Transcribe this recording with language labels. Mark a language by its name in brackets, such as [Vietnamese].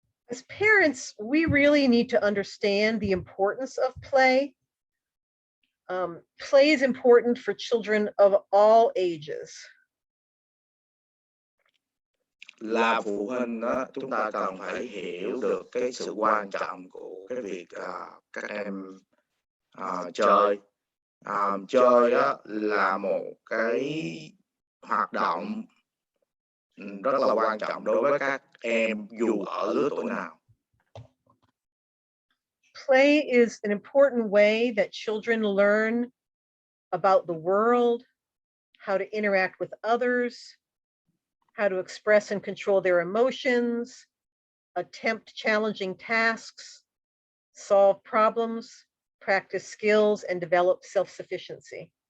[English] As parents, we really need to understand the importance of play. Play is important for children of all ages. [Vietnamese] Là phụ huynh đó, chúng ta cần phải hiểu được cái sự quan trọng của cái việc các em chơi. Chơi đó là một cái hoạt động rất là quan trọng đối với các em dù ở lứa tuổi nào. [English] Play is an important way that children learn about the world, how to interact with others, how to express and control their emotions, attempt challenging tasks, solve problems, practice skills, and develop self-sufficiency.